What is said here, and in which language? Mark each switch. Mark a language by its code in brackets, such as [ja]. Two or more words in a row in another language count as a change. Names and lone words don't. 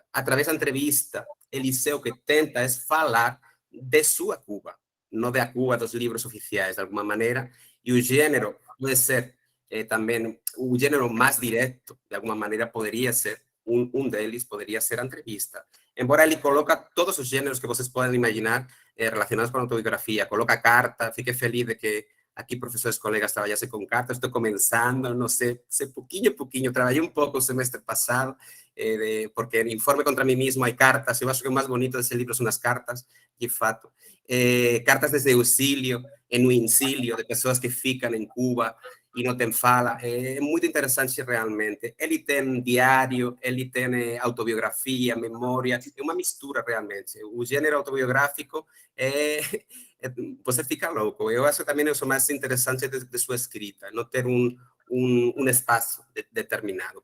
[pt] Através da entrevista, Eliseu que tenta é falar de sua Cuba, não da Cuba dos livros oficiais, de alguma maneira, e o gênero pode ser também, o gênero mais direto, de alguma maneira, poderia ser, deles poderia ser a entrevista. Embora ele coloca todos os gêneros que vocês podem imaginar relacionados com a autobiografia, coloca carta, fiquei feliz de que aqui professores colegas trabalhassem com cartas, estou começando, não sei pouquinho a pouquinho, trabalhei um pouco o semestre passado, [es] porque en Informe contra mí mismo hay cartas, [pt] eu acho que o mais bonito desse livro são as cartas, de fato, cartas desde auxílio, [es] en un incilio, [pt] de pessoas que ficam em Cuba e não tem fala, é muito interessante realmente. Ele tem diário, ele tem autobiografia, memória, é uma mistura realmente. O gênero autobiográfico você fica louco. Eu acho que também isso é o mais interessante de sua escrita, não ter um espaço determinado.